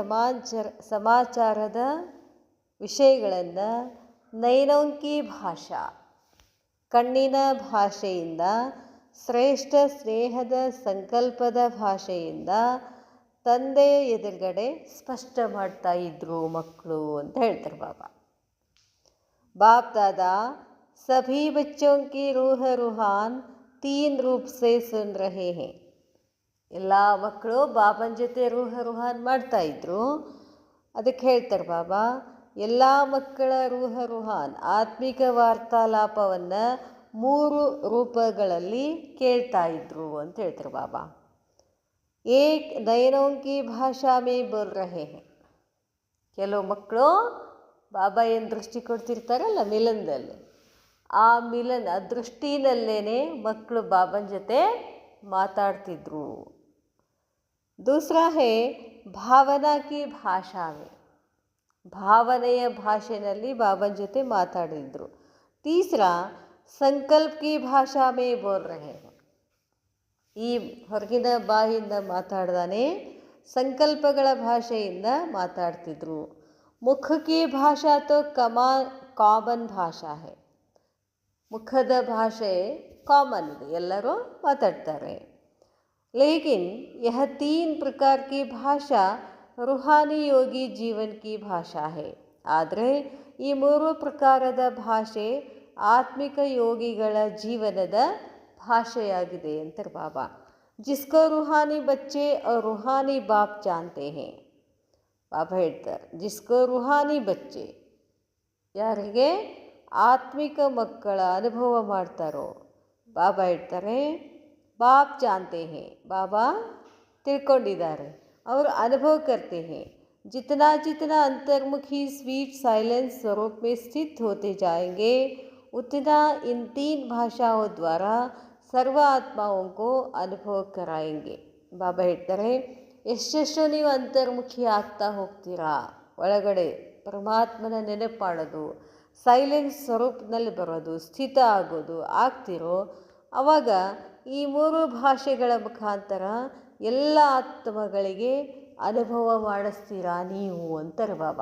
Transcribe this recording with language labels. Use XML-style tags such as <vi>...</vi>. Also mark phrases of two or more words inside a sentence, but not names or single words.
<kn>ಸಮಾಚಾರದ ವಿಷಯಗಳನ್ನು</kn> <hi>नैनों की भाषा</hi> <kn>ಕಣ್ಣಿನ ಭಾಷೆಯಿಂದ, ಶ್ರೇಷ್ಠ ಸ್ನೇಹದ ಸಂಕಲ್ಪದ ಭಾಷೆಯಿಂದ ತಂದೆಯ ಎದುರುಗಡೆ ಸ್ಪಷ್ಟ ಮಾಡ್ತಾ ಇದ್ರು ಮಕ್ಕಳು ಅಂತ ಹೇಳ್ತಾರೆ ಬಾಬಾ.</kn> <hi>बाप दादा सभी बच्चों की रूह रूहान 3 रूप से सुन रहे हैं.</hi> <kn>ಎಲ್ಲ ಮಕ್ಕಳು ಬಾಬನ ಜೊತೆ</kn> <hi>रूह रूहान</hi> <kn>ಮಾಡ್ತಾ ಇದ್ರು. ಅದಕ್ಕೆ ಹೇಳ್ತಾರೆ ಬಾಬಾ, ಎಲ್ಲ ಮಕ್ಕಳ</kn> <hi>रूह रूहान</hi> <kn>ಆತ್ಮಿಕ ವಾರ್ತಾಲಾಪವನ್ನು 3 ರೂಪಗಳಲ್ಲಿ ಕೇಳ್ತಾ ಇದ್ರು ಅಂತ ಹೇಳ್ತಾರೆ ಬಾಬಾ.</kn> <hi>एक नयनों की भाषा में बोल रहे हैं.</hi> <kn>ಕೆಲವು ಮಕ್ಕಳು ಬಾಬಾ ಏನು ದೃಷ್ಟಿ ಕೊಡ್ತಿರ್ತಾರಲ್ಲ ಮಿಲನದಲ್ಲಿ, ಆ ಮಿಲನ ದೃಷ್ಟಿನಲ್ಲೇ ಮಕ್ಕಳು ಬಾಬನ ಜೊತೆ ಮಾತಾಡ್ತಿದ್ರು.</kn> <hi>दूसरा है भावना की भाषा में,</hi> <kn>ಭಾವನೆಯ ಭಾಷೆಯಲ್ಲಿ ಬಾಬನ ಜೊತೆ ಮಾತಾಡಿದ್ರು.</kn> <hi>तीसरा संकल्प की भाषा में बोल रहे हैं.</hi> <kn>ಈ ಹೊರಗಿನ ಬಾಯಿಂದ ಮಾತಾಡ್ದಾನೆ ಸಂಕಲ್ಪಗಳ ಭಾಷೆಯಿಂದ ಮಾತಾಡ್ತಿದ್ರು.</kn> <hi>मुख की भाषा तो कॉमन भाषा है.</hi> <kn>ಮುಖದ ಭಾಷೆ ಕಾಮನ್ ಇದೆ, ಎಲ್ಲರೂ ಮಾತಾಡ್ತಾರೆ.</kn> <hi>लेकिन यह 3 प्रकार की भाषा रूहानी योगी जीवन की भाषा है.</hi> <kn>ಆದರೆ ಈ 3 ಪ್ರಕಾರದ ಭಾಷೆ ಆತ್ಮಿಕ ಯೋಗಿಗಳ ಜೀವನದ ಭಾಷೆಯಾಗಿದೆ ಅಂತಾರೆ ಬಾಬಾ.</kn> <hi>जिसको रूहानी बच्चे और रूहानी बाप जानते हैं.</hi> <kn>ಬಾಬಾ ಹೇಳ್ತಾರೆ,</kn> <hi>जिसको रूहानी बच्चे,</hi> <kn>ಯಾರಿಗೆ ಆತ್ಮಿಕ ಮಕ್ಕಳ ಅನುಭವ ಮಾಡ್ತಾರೋ, ಬಾಬಾ ಹೇಳ್ತಾರೆ</kn> <hi>बाप जानते हैं,</hi> <kn>ಬಾಬಾ ತಿಳ್ಕೊಂಡಿದ್ದಾರೆ,</kn> <hi>और अनुभव करते हैं। जितना जितना अंतर्मुखी</hi> <en>sweet silence</en> <hi>स्वरूप में स्थित होते जाएंगे, उतना इन 3 भाषाओं द्वारा सर्व आत्माओं को अनुभव कराएंगे।</hi> <kn>ಬಾಬಾ ಹೇಳ್ತಾರೆ, ಎಷ್ಟೆಷ್ಟು ನೀವು ಅಂತರ್ಮುಖಿ ಆಗ್ತಾ ಹೋಗ್ತೀರಾ, ಒಳಗಡೆ ಪರಮಾತ್ಮನ ನೆನಪು ಮಾಡೋದು, ಸೈಲೆನ್ಸ್ ಸ್ವರೂಪದಲ್ಲಿ ಬರೋದು, ಸ್ಥಿತ ಆಗೋದು ಆಗ್ತಿರೋ, ಆವಾಗ ಈ 3 ಭಾಷೆಗಳ ಮುಖಾಂತರ ಎಲ್ಲ ಆತ್ಮಗಳಿಗೆ ಅನುಭವ ಮಾಡಿಸ್ತೀರಾ ನೀವು ಅಂತಾರೆ ಬಾಬಾ.</kn>